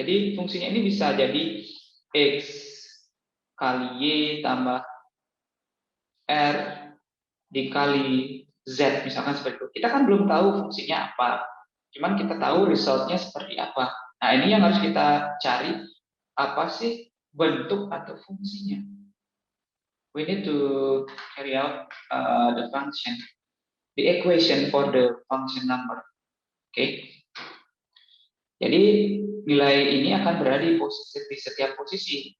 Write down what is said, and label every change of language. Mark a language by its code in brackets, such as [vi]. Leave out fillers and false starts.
[id] Jadi fungsinya ini bisa jadi x kali y tambah r dikali z, misalkan seperti itu. Kita kan belum tahu fungsinya apa, cuman kita tahu resultnya seperti apa. Nah, ini yang harus kita cari, apa sih bentuk atau fungsinya. [en] We need to carry out the function, the equation for the function number. [id] Oke. Jadi nilai ini akan berada di setiap posisi.